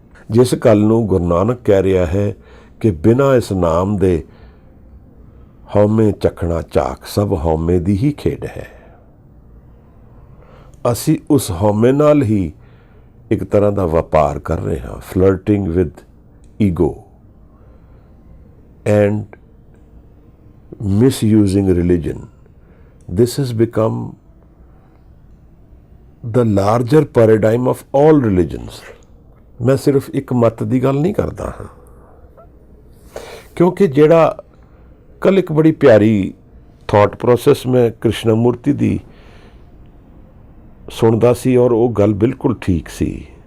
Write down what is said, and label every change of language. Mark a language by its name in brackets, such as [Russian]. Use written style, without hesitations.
[Punjabi] ਜਿਸ ਗੱਲ ਨੂੰ ਗੁਰੂ ਨਾਨਕ ਕਹਿ ਰਿਹਾ ਹੈ ਕਿ ਬਿਨਾਂ ਇਸ ਨਾਮ ਦੇ ਹਉਮੈ ਚੱਖਣਾ ਝਾਕ, ਸਭ ਹਉਮੈ ਦੀ ਹੀ ਖੇਡ ਹੈ। ਅਸੀਂ ਉਸ ਹਉਮੈ ਨਾਲ ਹੀ ਇੱਕ ਤਰ੍ਹਾਂ ਦਾ ਵਪਾਰ ਕਰ ਰਹੇ ਹਾਂ, [English] Flirting with ego and misusing religion. This has become the larger paradigm of all religions. [Hindi] मैं सिर्फ एक मत [Punjabi] ਦੀ ਗੱਲ ਨਹੀਂ ਕਰਦਾ ਹਾਂ, ਕਿਉਂਕਿ ਜਿਹੜਾ ਕੱਲ ਇੱਕ ਬੜੀ ਪਿਆਰੀ ਥਾਟ ਪ੍ਰੋਸੈਸ ਮੈਂ ਕ੍ਰਿਸ਼ਨਾਮੂਰਤੀ ਦੀ ਸੁਣਦਾ ਸੀ ਔਰ ਉਹ ਗੱਲ ਬਿਲਕੁਲ ਠੀਕ ਸੀ।